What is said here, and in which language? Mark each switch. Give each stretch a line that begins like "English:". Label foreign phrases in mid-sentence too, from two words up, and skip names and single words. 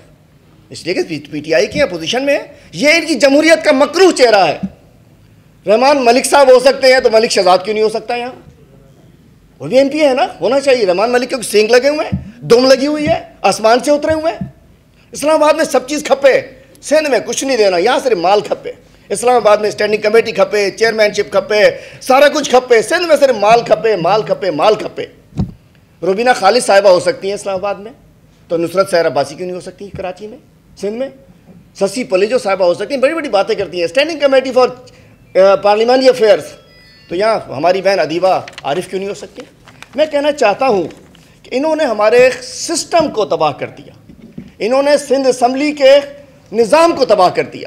Urdu: اس لیے کہ PTI کی اپوزیشن میں ہے، یہ ان کی جمہوریت کا مکروہ چہرہ ہے. رحمان ملک صاحب ہو سکتے ہیں، تو ملک شہزاد کیوں نہیں ہو سکتا? یہاں وہ بھی MP ہے نا، ہونا چاہیے۔ رحمان ملک کے سینگ لگے ہوئے ہیں، دم لگی ہوئی ہے، آسمان سے اترے ہوئے ہیں. اسلام آباد میں سب چیز کھپے، سندھ میں کچھ نہیں دینا، یہاں صرف مال کھپے. اسلام آباد میں
English: standing committee
Urdu: کھپے، چیئرمین شپ کھپے، سارا کچھ کھپے، سندھ میں صرف مال کھپے، مال کھپے، مال کھپے. روبینہ خالد صاحبہ ہو سکتی ہیں اسلام آباد میں، تو نصرت سحر عباسی کیوں نہیں ہو سکتی کراچی میں، سندھ میں? سسی پلیجو صاحبہ ہو سکتی ہیں، بڑی بڑی باتیں کرتی ہیں.
English: standing committee for parliamentary affairs,
Urdu: تو یہاں ہماری بہن ادیبہ عارف کیوں نہیں ہو سکتی? میں کہنا چاہتا ہوں کہ انہوں نے ہمارے سسٹم کو تباہ کر دیا، انہوں نے سندھ اسمبلی کے نظام کو تباہ کر دیا.